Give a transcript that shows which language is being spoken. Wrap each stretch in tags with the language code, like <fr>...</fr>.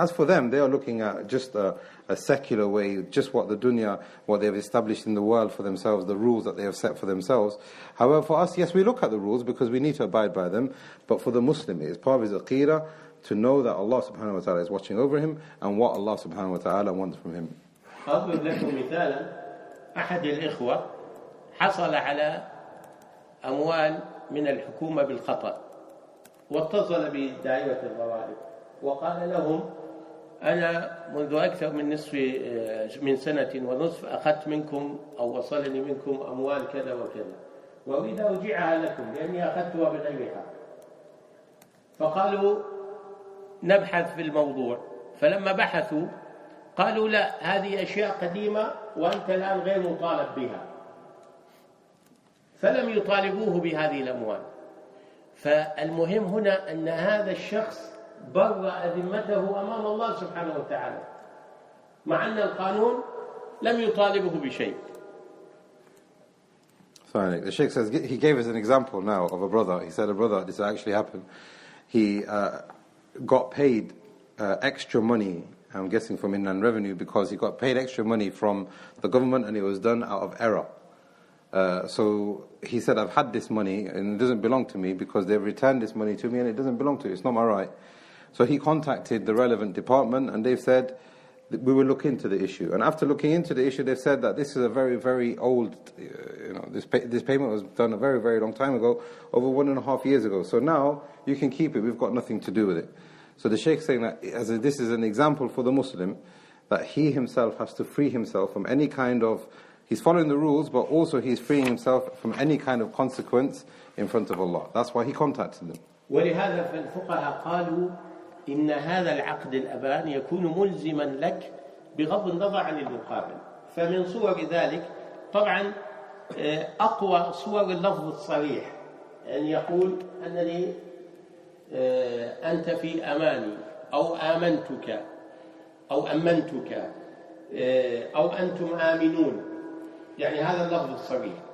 <en>As for them, they are looking at just a secular way, just what the dunya, what they have established in the world for themselves, the rules that they have set for themselves. However, for us, yes, we look at the rules because we need to abide by them, but for the Muslim, it is part of his aqeedah to know that Allah subhanahu wa ta'ala is watching over him and what Allah subhanahu wa ta'ala wants from him.</en> <ar>أضرب لكم مثالا. أحد الإخوة حصل على أموال من الحكومة بالخطأ، واتصل بدائرة الضرائب وقال لهم أنا منذ أكثر من سنة ونصف أخذت منكم أو وصلني منكم أموال كذا وكذا، وأريد أرجعها لكم لأني أخذتها بغير حق. فقالوا نبحث في الموضوع. فلما بحثوا قالوا لا، هذه أشياء قديمة وأنت الآن غير مطالب بها، فلم يطالبوه بهذه الأموال. فالمهم هنا أن هذا الشخص برأ ذمته أمام الله سبحانه وتعالى، مع أن القانون لم يطالبه بشيء.</ar> <en>Sorry, the Shaykh says, he gave us an example now of a brother. He said a brother, this actually happened. He got paid extra money, I'm guessing from Inland Revenue, because he got paid extra money from the government and it was done out of error. So he said, I've had this money and it doesn't belong to me because they've returned this money to me and it doesn't belong to me. It's not my right. So he contacted the relevant department and they've said, we will look into the issue. And after looking into the issue, they've said that this is a very, very old, this payment was done a very, very long time ago, over 1.5 years ago. So now you can keep it. We've got nothing to do with it. So the Shaykh saying that this is an example for the Muslim, that he himself has to free himself from any kind of, he's following the rules, but also he's freeing himself from any kind of consequence in front of Allah. That's why he contacted them.</en> <ar>ولهذا فالفقهاء قالوا إن هذا العقد الأمان يكون ملزما لك بغض النظر عن المقابل. فمن صور ذلك طبعا أقوى صور اللفظ الصريح، أن يقول أنني أنت في أماني، أو آمنتك، أو أمنتك، أو أنتم آمنون، يعني هذا اللفظ الصريح.</ar>